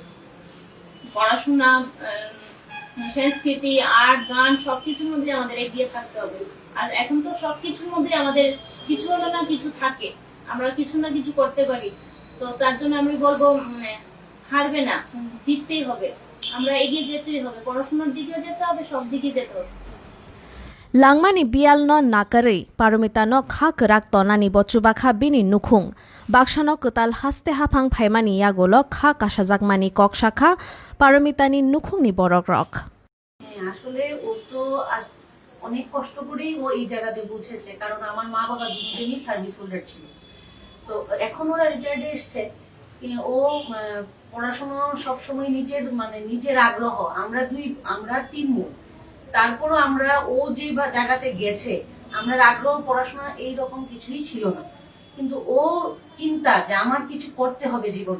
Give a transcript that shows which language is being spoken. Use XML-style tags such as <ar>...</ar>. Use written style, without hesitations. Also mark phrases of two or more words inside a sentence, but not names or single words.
<bn>পড়াশোনা, সংস্কৃতি, আর্ট, গান সবকিছুর মধ্যে আমাদের এগিয়ে থাকতে হবে। আর এখন তো সবকিছুর মধ্যে আমাদের কিছু হলো না কিছু থাকে, আমরা কিছু না কিছু করতে পারি। তো তার জন্য আমি বলবো হারবে না, জিততেই হবে, আমরা এগিয়ে যেতেই হবে, পড়াশোনার দিকেও যেতে হবে, সব দিকে যেতে হবে।</bn> <trp>Langmani bial no nakari paromita no kha kerak tonani bocubakha bini nukhung bakshano ketal haste haphang phaimani yagolo kha kasajakmani kokshakha paromitani nukhungni borok rok</trp> <bn>আসলে ও তো অনেক কষ্ট করেই ও এই জায়গাতে পৌঁছেছে, কারণ আমার মা বাবা দুজনেই</bn> <en>service holder</en> <bn>ছিল। তো এখন ওরা রিটায়ার্ডে এসছে। ও পড়াশোনা সবসময় নিজের আগ্রহ, আমরা 3 বোন, তারপরও ও যে জায়গাতে গেছে, আমরা আগ্রহ পড়াশোনা এইরকম কিছুই ছিল না, কিন্তু ও চিন্তা যে আমার কিছু করতে হবে জীবনে।</bn>